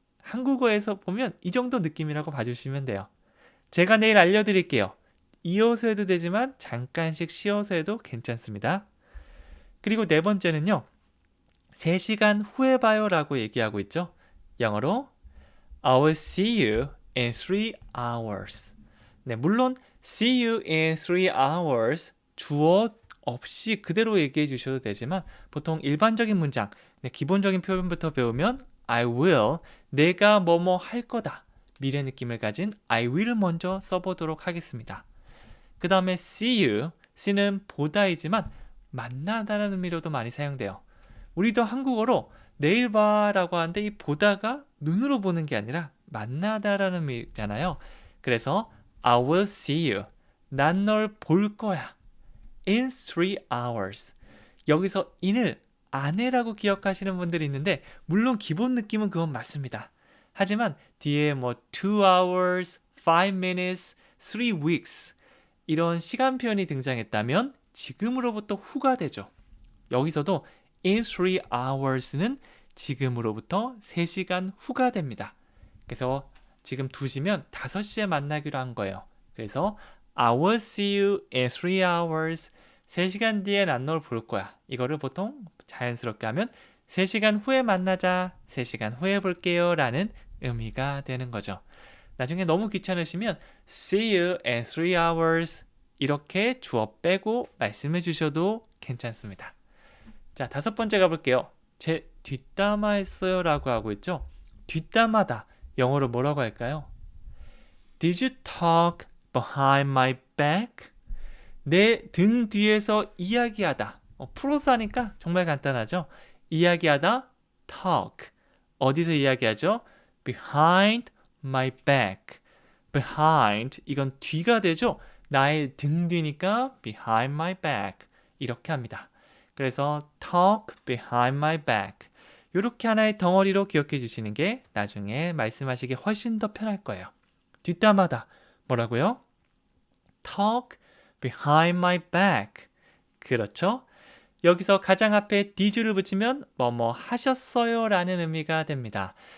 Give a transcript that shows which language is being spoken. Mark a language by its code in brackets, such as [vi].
[ko] 한국어에서 보면 이 정도 느낌이라고 봐주시면 돼요. 제가 내일 알려드릴게요. 이어서 해도 되지만 잠깐씩 쉬어서 해도 괜찮습니다. 그리고 네 번째는요. 3시간 후에 봐요 라고 얘기하고 있죠. 영어로 [en] I will see you in 3 hours. [ko] 네, 물론 [en] see you in 3 hours [ko] 주어 없이 그대로 얘기해 주셔도 되지만 보통 일반적인 문장, 네, 기본적인 표현부터 배우면 [en] I will, [ko] 내가 뭐뭐 할 거다. 미래 느낌을 가진 [en] I will [ko] 먼저 써보도록 하겠습니다. 그 다음에 [en] see you, [ko] see는 보다이지만 만나다라는 의미로도 많이 사용돼요. 우리도 한국어로 내일 봐 라고 하는데 이 보다가 눈으로 보는 게 아니라 만나다라는 의미잖아요. 그래서 [en] I will see you. [ko] 난 널 볼 거야. [en] In 3 hours. [ko] 여기서 in을 안에라고 기억하시는 분들이 있는데 물론 기본 느낌은 그건 맞습니다. 하지만 뒤에 뭐 [en] 2 hours, 5 minutes, 3 weeks [ko] 이런 시간 표현이 등장했다면 지금으로부터 후가 되죠. 여기서도 [en] in 3 hours [ko] 는 지금으로부터 3시간 후가 됩니다. 그래서 지금 2시면 5시에 만나기로 한 거예요. 그래서 [en] I will see you in 3 hours. [ko] 3시간 뒤에 난 널 볼 거야. 이거를 보통 자연스럽게 하면 3시간 후에 만나자, 3시간 후에 볼게요 라는 의미가 되는 거죠. 나중에 너무 귀찮으시면 [en] see you in 3 hours [ko] 이렇게 주어 빼고 말씀해 주셔도 괜찮습니다. 자, 5번째 가볼게요. 제 뒷담화 했어요 라고 하고 있죠. 뒷담화다. 영어로 뭐라고 할까요? [en] Did you talk behind my back? [ko] 내 등 뒤에서 이야기하다. 프로서 하니까 정말 간단하죠. 이야기하다, talk. 어디서 이야기하죠? [en] Behind my back. [ko] Behind, 이건 뒤가 되죠. 나의 등 뒤니까 [en] behind my back. [ko] 이렇게 합니다. 그래서 [en] talk behind my back. [ko] 이렇게 하나의 덩어리로 기억해 주시는 게 나중에 말씀하시기 훨씬 더 편할 거예요. 뒷담화다. 뭐라고요? [en] talk behind my back. [ko] 그렇죠? 여기서 가장 앞에 did를 붙이면 뭐뭐 하셨어요 라는 의미가 됩니다.